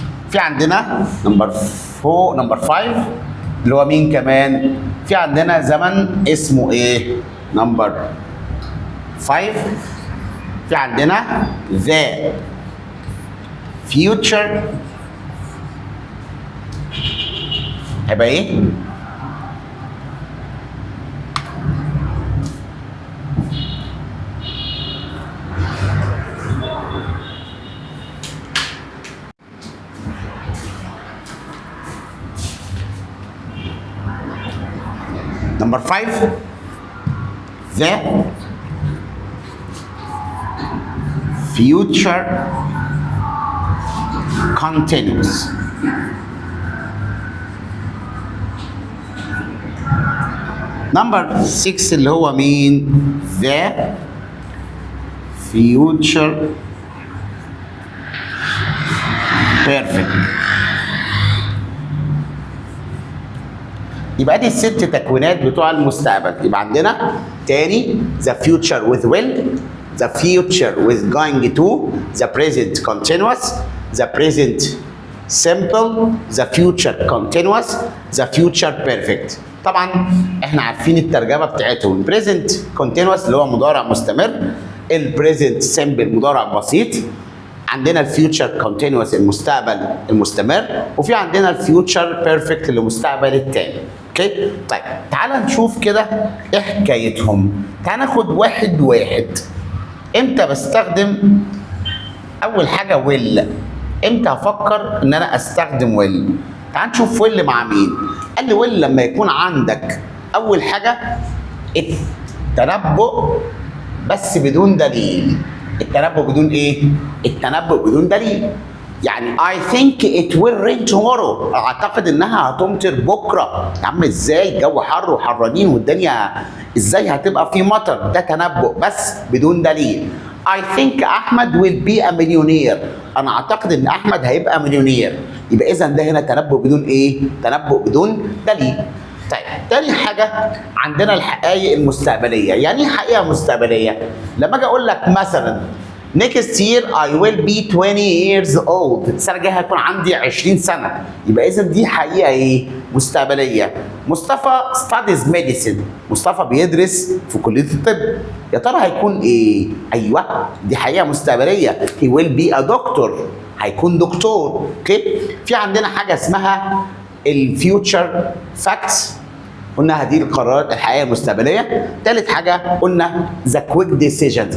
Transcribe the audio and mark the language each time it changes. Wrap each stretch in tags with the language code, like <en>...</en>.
<ar>في عندنا نمبر 5 اللي هو مين كمان؟ في عندنا زمن اسمه ايه؟ نمبر 5 في عندنا the future هيبقى ايه؟</ar> <en>Number 5, the future continuous. Number 6</en> <ar>اللي هو مين؟</ar> <en>the future perfect.</en> <ar>يبقى دي الست تكوينات بتوع المستقبل. يبقى عندنا تاني</ar> <en>the future with will, the future with going to, the present continuous, the present simple, the future continuous, the future perfect.</en> <ar>طبعا احنا عارفين الترجمه بتاعتهم. present continuous اللي هو مضارع مستمر، البريزنت سمبل مضارع بسيط، عندنا الفيوتشر كونتينوس المستقبل المستمر، وفي عندنا الفيوتشر بيرفكت اللي المستقبل التاني. اوكي؟ طيب تعال نشوف كده ايه حكايتهم. تعال ناخد واحد واحد. امتى بستخدم اول حاجه ويل؟ امتى افكر ان انا استخدم ويل؟ تعال نشوف ويل مع مين. قال لي ويل لما يكون عندك اول حاجه التنبؤ بس بدون دليل. التنبؤ بدون ايه؟ التنبؤ بدون دليل. يعني</ar> <en>I think it will rain tomorrow.</en> <ar>اعتقد انها هتمطر بكره. يا عم ازاي؟ الجو حر وحرانين والدنيا ازاي هتبقى في مطر؟ ده تنبؤ بس بدون دليل.</ar> <en>I think احمد will be a millionaire.</en> <ar>انا اعتقد ان احمد هيبقى مليونير. يبقى اذا ده هنا تنبؤ بدون ايه؟ تنبؤ بدون دليل. طيب تاني حاجة عندنا الحقائق المستقبلية. يعني ايه حقيقة مستقبلية؟ لما اجي اقول لك مثلا</ar> <en>next year I will be 20 years old.</en> <ar>السنة الجاية هيكون عندي 20 سنة. يبقى إذا دي حقيقة إيه؟ مستقبلية.</ar> <en>مصطفى studies medicine.</en> <ar>مصطفى بيدرس في كلية الطب. يا ترى هيكون إيه؟ أيوه دي حقيقة مستقبلية.</ar> <en>he will be a doctor.</en> <ar>هيكون دكتور. أوكي؟ في عندنا حاجة اسمها الفيوتشر فاكتس. قلنا هذه القرارات الحقيقيه المستقبليه. ثالث حاجه قلنا ذا كويك ديسيجنز.</ar>